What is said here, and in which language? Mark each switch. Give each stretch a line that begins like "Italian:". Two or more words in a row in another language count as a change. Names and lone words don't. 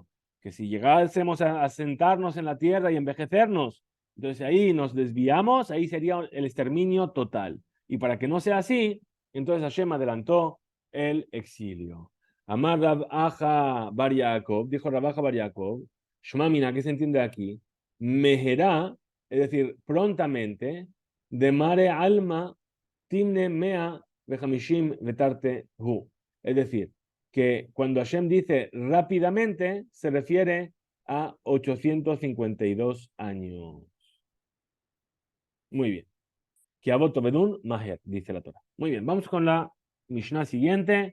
Spanish: Que si llegásemos a sentarnos en la tierra y envejecernos, entonces ahí nos desviamos, ahí sería el exterminio total. Y para que no sea así, entonces Hashem adelantó el exilio.
Aramaic: אמר רב אחא בר יעקב,
Spanish: dijo Rab Aja Bar Yaakov,
Aramaic: שמע מינה,
Spanish: ¿qué se entiende aquí? Meherá, es decir, prontamente,
Aramaic: de mare alma timne mea vejamishim vetarte hu.
Spanish: Es decir, que cuando Hashem dice rápidamente, se refiere a 852 años. Muy bien.
Aramaic: Kiavoto bedun maher,
Spanish: dice la Torah. Muy bien, vamos con la Mishnah siguiente.